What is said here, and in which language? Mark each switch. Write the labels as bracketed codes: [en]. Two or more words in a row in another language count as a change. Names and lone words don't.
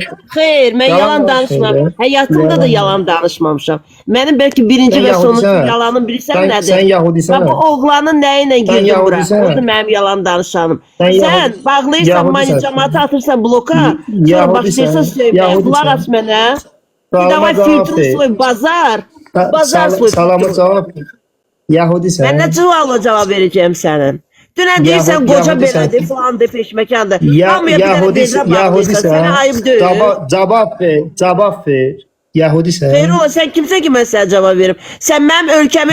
[az] Xeyr, mən yalan danışmamışam. Həyatımda da yalan danışmamışam. Mənim bəlkə birinci və sonuncu yalanım bilirsən nədir? Sən yahudisən. Bu oğlanın nə ilə girdim bura? Odur mənim yalan danışanım. Sən bağlayırsan, mani cəmatı atırsan bloka, sonra başlayırsan söyməyə. Qulaq as mənə. [ru] Давай фильтруй свой базар. Базар свой. [az] Salama cavab. Yahudisən. Mən nə cavabla cavab verəcəyim sənin? Dünən deyirsən qoca Yahudisən. belədir falandır peşməkandır. Ya, Hamıya bir dənə bezə bağlıysan. Sənə ayıb deyil. Cavab ver. Yahudisən. Xeyr ola, sən kimsə ki mən sənə cavab verim. Sən mənim ölkəmi